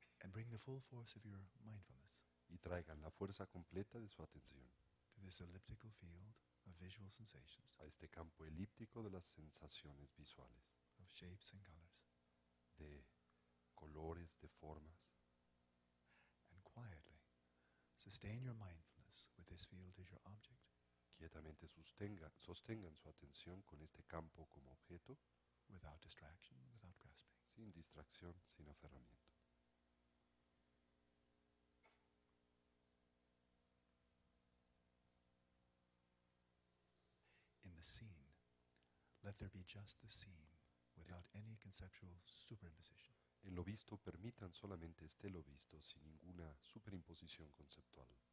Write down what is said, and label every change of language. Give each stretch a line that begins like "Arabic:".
English: and bring the full force of your mindfulness
Spanish: y traigan la fuerza completa de su atención
English: to this elliptical field of visual sensations,
Spanish: a este campo elíptico de las sensaciones visuales,
English: of shapes and colors,
Spanish: de colores, de formas,
English: and quietly sustain your mindfulness with this field as your object,
Spanish: quietamente sostengan su atención con este campo como objeto,
English: without distraction, without grasping.
Spanish: sin distracción, sin aferramiento.
English: In the scene, let there be just the scene, without any conceptual superimposition.
Spanish: En lo visto, permitan solamente esté lo visto, sin ninguna superimposición conceptual.